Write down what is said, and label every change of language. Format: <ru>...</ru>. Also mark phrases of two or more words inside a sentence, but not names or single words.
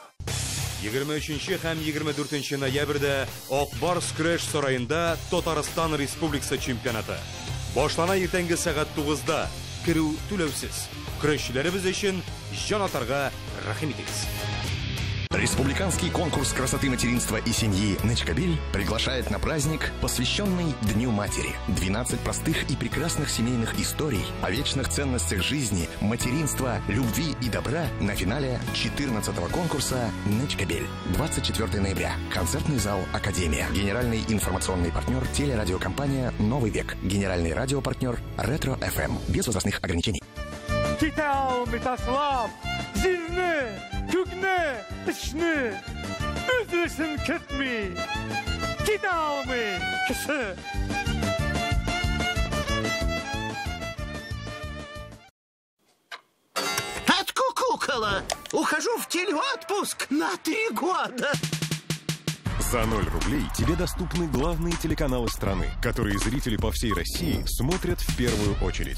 <tt>23 һәм 24 ноябрьдә Акбарс көрәш сарайында Татарстан Республикасы чемпионаты. Башлана иртәнге сәгать 9-да. Керү түләүсез. Көрәшчеләребез өчен җан атарга рәхим итегез.</tt> <ru>Республиканский конкурс красоты материнства и семьи «Нечкабель» приглашает на праздник, посвященный Дню матери. 12 простых и прекрасных семейных историй о вечных ценностях жизни, материнства, любви и добра на финале 14-го конкурса «Нечкабель». 24 ноября. Концертный зал «Академия». Генеральный информационный партнер телерадиокомпания «Новый век». Генеральный радиопартнер «Ретро ФМ». Без возрастных ограничений. Zirni, kökni, ishni, o'zlashim ketmi, ketolmi, kishi. Откукукала! Ухожу в телеотпуск на 3 года! За 0 рублей тебе доступны главные телеканалы страны, которые зрители по всей России смотрят в первую очередь.</ru>